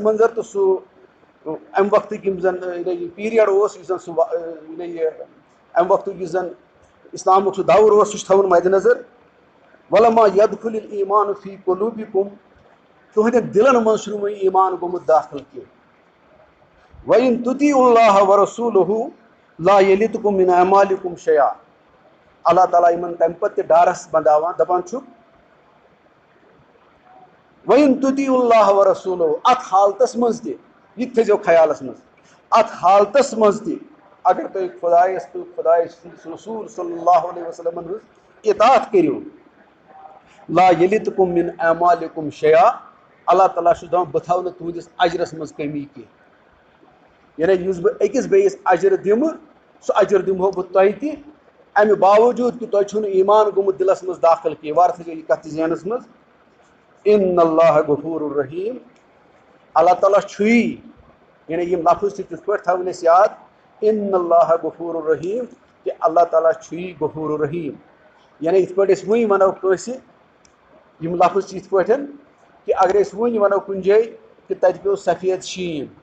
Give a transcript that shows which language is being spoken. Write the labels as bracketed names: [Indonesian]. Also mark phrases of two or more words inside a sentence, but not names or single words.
[Kashmiri] منظر تہٕ سُہ اَمہِ وقتٕکۍ یِم زَن یہِ پیٖریڈ اوس یُس زَن سُہ یہِ اَمہِ وقتُک یُس زَن اِسلامُک سُہ دور اوس سُہ چھُ تھاوُن مَدِ نظر [Arabic] وَلَمَا یَدخُلِ الایٖمانُ فی قُلوٗبِکُم [Kashmiri] تُہٕنٛدٮ۪ن دِلَن منٛز چھُنہٕ وۄنۍ ایٖمان گوٚمُت داخل کینٛہہ [Arabic] وَإِن تُطیعوا اللّٰہ وَرَسوٗلَہُ لا یَلِتکُم مِن اعمالکُم شیئا [Kashmiri] اللہ تعالیٰ یِمن تَمہِ پَتہٕ تہِ ڈارس بنٛداوان دَپان چھُکھ [Arabic] وَإِن تُطیعوا اللّٰہ وَرَسوٗلَہُ [Kashmiri] اَتھ حالتَس منٛز تہِ یہِ تہِ تھٲیزیو خیالَس منٛز اَتھ حالتَس منٛز تہِ اگر تُہۍ خۄدایَس تہٕ خۄدایہِ سٕنٛدِس رسوٗل [Arabic] صلی اللہُ علیہ وسلمَن [Kashmiri] ہٕنٛز اطاعت کٔرِو لا [Arabic] یَلِتکُم مِن اعمالکُم شیئا [Kashmiri] اللہ تعالیٰ چھُس دَپان بہٕ تھاوٕ نہٕ تُہنٛدِس اجرس منٛز کٔمی کینٛہہ یعنی یُس بہٕ أکِس بیٚیِس اجر دِمہٕ سُہ اجر دِمہو بہٕ تۄہہِ تہِ اَمہِ باوجوٗد کہِ تۄہہِ چھُو نہٕ ایٖمان گوٚمُت دِلَس منٛز داخل کینٛہہ وارٕ تھٲیزیو یہِ کَتھ تہِ ذہنَس منٛز [Arabic] اِنَّ اللّٰہِ غفوٗرٌ رحیٖم [Kashmiri] اللہ تعالیٰ چھُیی یعنی یِم لفظ چھِ تِتھ پٲٹھۍ تھاوٕنۍ اَسہِ یاد [Arabic] اِنَّ اللّٰہِ غفوٗرٌ رحیٖم [Kashmiri] کہِ اللہ تعالیٰ چھُیی [Arabic] غفوٗرٌ رحیٖم [Kashmiri] یعنی یِتھ پٲٹھۍ أسۍ وٕنۍ وَنو کٲنٛسہِ یِم لفظ چھِ یِتھ پٲٹھۍ کہِ اگر أسۍ وٕنۍ وَنو کُنہِ جایہِ کہِ تَتہِ پیوٚو سفید شیٖن